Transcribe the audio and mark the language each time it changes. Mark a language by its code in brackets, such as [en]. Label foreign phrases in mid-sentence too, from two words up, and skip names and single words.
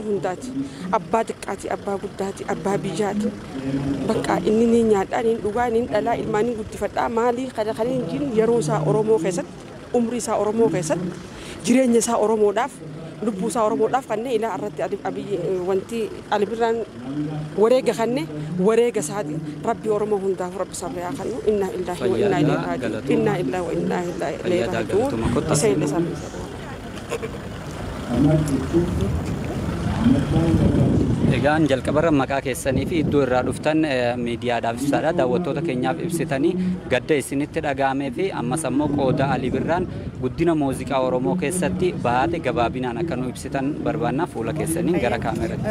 [om] hundaati abbaa xiqqaati abbaa guddaati abbaa biyyaati bakka inni ni nyaadhaa ni dhugaa ni dhalaa ilmaanii guddifadhaa maalii kada kan hin jiru yeroo isaa Oromoo keessatti umrii isaa Oromoo keessatti jireenya isaa Oromoodhaaf lubbuu isaa Oromoodhaaf kanneen ilaa irratti abiyyi wanti Alii Birraan wareega kanneen wareega isaati rabbi Oromoo hundaaf rabbi sabri haa kennu [ar] إنا لله وإنا إليه راجعون إنا لله وإنا إليه راجعون [om] isa illee sabri. Egaan jalqabarra maqaa keessanii fi iddoo irraa dhuftan miidiyaadhaaf ibsaadha daawwattoota keenyaaf ibsitanii gadda isinitti dhaga'amee fi ammas ammoo qooda Alii Birraan guddina muuziqaa Oromoo keessatti baate gabaabinaan akka nu ibsitan barbaanna fuula keessaniin gara kaameeraatti.